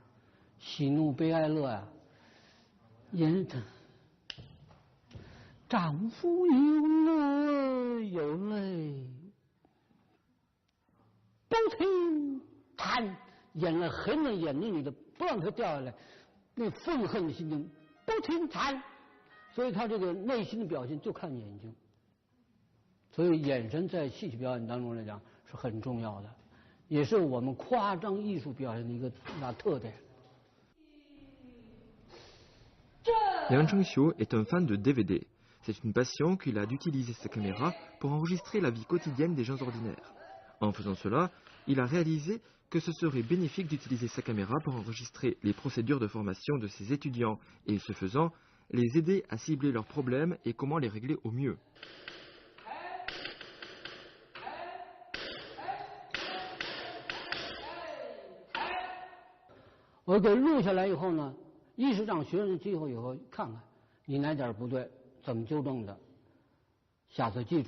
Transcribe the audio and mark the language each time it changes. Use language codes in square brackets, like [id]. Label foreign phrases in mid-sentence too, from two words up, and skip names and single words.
[zh] 喜怒悲哀乐呀，丈夫有乐有泪，不停弹，眼泪含在眼睛里的，不让它掉下来，那愤恨的心情不停弹。所以他这个内心的表现就看眼睛，所以眼神在戏曲表演当中来讲是很重要的，也是我们夸张艺术表现的一个大特点。 [fr] Yang Changxiu est un fan de DVD. C'est une passion qu'il a d'utiliser sa caméra pour enregistrer la vie quotidienne des gens ordinaires. En faisant cela, il a réalisé que ce serait bénéfique d'utiliser sa caméra pour enregistrer les procédures de formation de ses étudiants et, ce faisant, les aider à cibler leurs problèmes et comment les régler au mieux. [zh] 我给录下来以后呢，一是让学生记后以后看看你哪点不对，怎么纠正的，下次记住。